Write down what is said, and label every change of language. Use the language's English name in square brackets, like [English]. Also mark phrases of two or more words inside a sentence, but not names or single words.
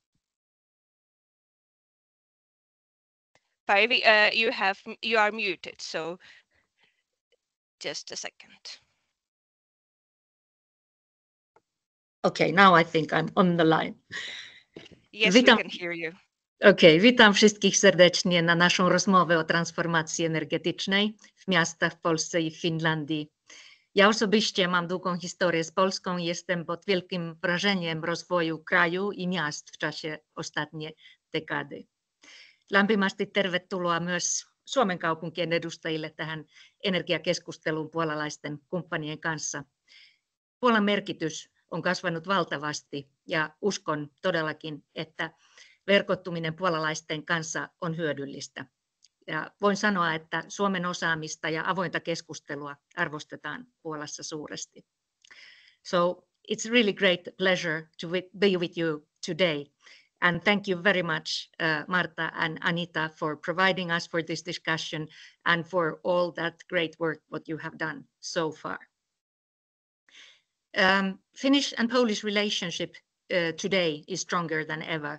[English] Päivi, you are muted, so just a second. Okay, now I think I'm on the line. Yes, we can hear you. [Polish] Okej, witam wszystkich serdecznie na naszą rozmowę o transformacji energetycznej w miastach w Polsce i w Finlandii. Ja osobiście mam długą historię z Polską i jestem pod wielkim wrażeniem rozwoju kraju i miast w czasie ostatniej dekady. [Finnish] Lämpimästi tervetuloa myös Suomen kaupunkien edustajille tähän energiakeskusteluun puolalaisten kumppanien kanssa. Puolan merkitys on kasvanut valtavasti ja uskon todellakin, että verkottuminen puolalaisten kanssa on hyödyllistä. Ja voin sanoa, että Suomen osaamista ja avointa keskustelua arvostetaan Puolassa suuresti. [English] So it's really great pleasure to be with you today. And thank you very much, Marta and Anita, for providing us for this discussion and for all that great work what you have done so far. Finnish and Polish relationship today is stronger than ever.